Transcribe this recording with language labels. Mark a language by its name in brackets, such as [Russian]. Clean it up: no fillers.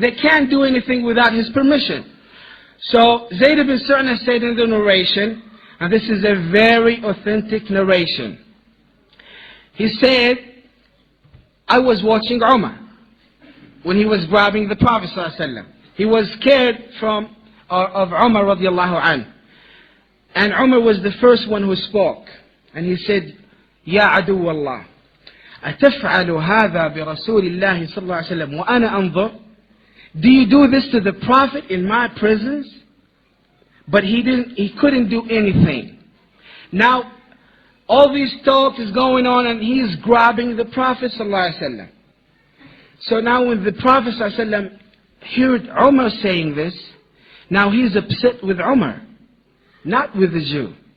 [English] They can't do anything without his permission. So Zayd ibn Su'na said in the narration, and this is a very authentic narration. He said, "I was watching Umar when he was grabbing the Prophet ﷺ. He was scared of Umar radiallahu anhu. And Umar was the first one who spoke. And he said, [Arabic] "Ya adu Allah, أتفعل هذا برسول الله صلى الله عليه وسلم وأنا أنظر?" [English] Do you do this to the Prophet in my presence? But he couldn't do anything. Now, all these talk is going on and he is grabbing the Prophet ﷺ. So now when the Prophet ﷺ heard Umar saying this, now he's upset with Umar, not with the Jew.